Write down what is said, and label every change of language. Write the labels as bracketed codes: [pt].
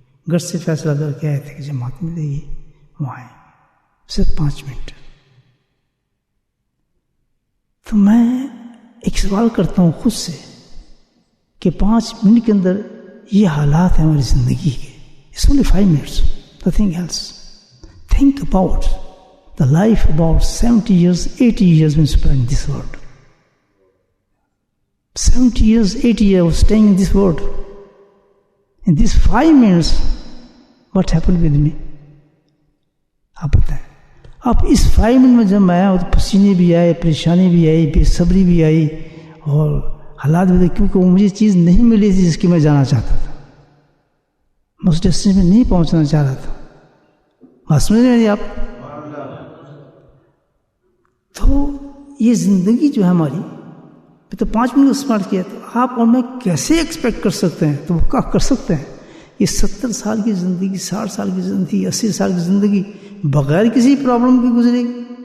[ur] گھر سے فیصلہ کر کے آئے تھے کہ جماعت ملے گی وہاں آئیں گے، صرف 5 منٹ. تو میں ایک سوال کرتا ہوں خود سے کہ 5 منٹ کے اندر یہ حالات ہیں ہماری زندگی کے. [en] It's only 5 minutes, nothing else. Think about the life about 70 years, 80 years we spent in this world. 70 years, 80 years staying in this world. In these 5 minutes, what happened with me? [ur] آپ بتائیں. اب اس 5 منٹ میں جب میں آیا تو پسینے بھی آئے، پریشانی بھی آئی، بے صبری بھی آئی، اور حالات بھی تھے کیونکہ وہ مجھے چیز نہیں ملی تھی جس کی میں جانا چاہتا تھا. میں اس ڈیسٹینیشن میں نہیں پہنچنا چاہ رہا تھا. بات سمجھ رہے ہیں آپ؟ تو یہ زندگی جو ہے ہماری تو 5 منٹ اسپارٹ کیا، تو آپ اور میں کیسے ایکسپیکٹ کر سکتے ہیں؟ تو وہ کیا کر سکتے ہیں؟ یہ 70 سال کی زندگی، 60 سال کی زندگی، 80 سال کی زندگی بغیر کسی پرابلم کی گزرے گی؟